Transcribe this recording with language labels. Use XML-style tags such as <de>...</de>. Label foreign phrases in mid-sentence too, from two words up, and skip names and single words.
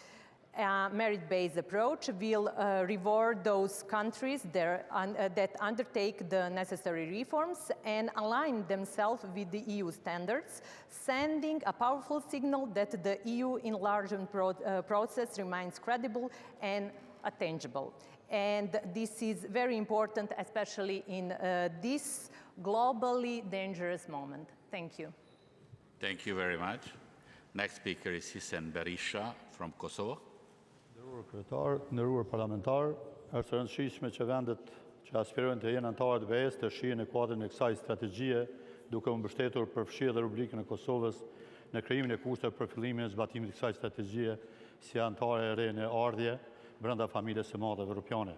<en>A merit-based approach will reward those countries that undertake the necessary reforms and align themselves with the EU standards, sending a powerful signal that the EU enlargement process remains credible and attainable. And this is very important, especially in this globally dangerous moment. Thank you. Thank you very much. Next speaker is Hisen Berisha from Kosovo.</en> <sq>Ndërruar kryetar, ndërruar parlamentar, është e rëndësishme që vendet që aspirojnë të jenë anëtarë të BE-s të shihen në kuadrin e kësaj strategjie, duke u mbështetur përfshirë dhe rubrikën e Kosovës në krijimin e kushteve për fillimin e zbatimit të kësaj strategjie si anëtare e re në ardhje brenda familjes së madhe evropiane.</sq>